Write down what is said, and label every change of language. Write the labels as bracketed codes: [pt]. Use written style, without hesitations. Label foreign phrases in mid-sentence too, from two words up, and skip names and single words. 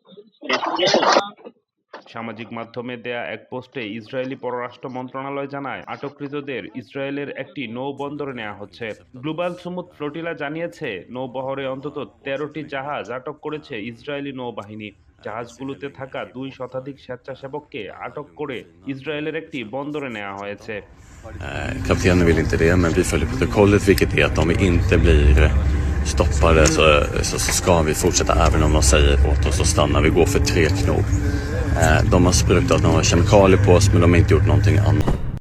[bn] সামাজিক মাধ্যমে দেয়া এক পোস্টে ইসরায়েলি পররাষ্ট্র মন্ত্রণালয় জানায়, আটককৃতদের ইসরায়েলের একটি নৌবন্দরে নেওয়া হচ্ছে। গ্লোবাল সুমুদ ফ্লোটিলা জানিয়েছে, নৌবহরে অন্তত 13টি জাহাজ আটক করেছে ইসরায়েলি নৌবাহিনী। জাহাজগুলোতে থাকা 2 শতাধিক স্বেচ্ছাসেবককে আটক করে ইসরায়েলের একটি বন্দরে নেওয়া হয়েছে। [sv] Kaptenen vill inte det, men vi följer protokollet, vilket är att om vi inte blir stoppade så ska vi fortsätta även om de säger åt oss att stanna. Vi går för 3 knop. De har sprutat några kemikalier på oss, men de har inte gjort någonting annat.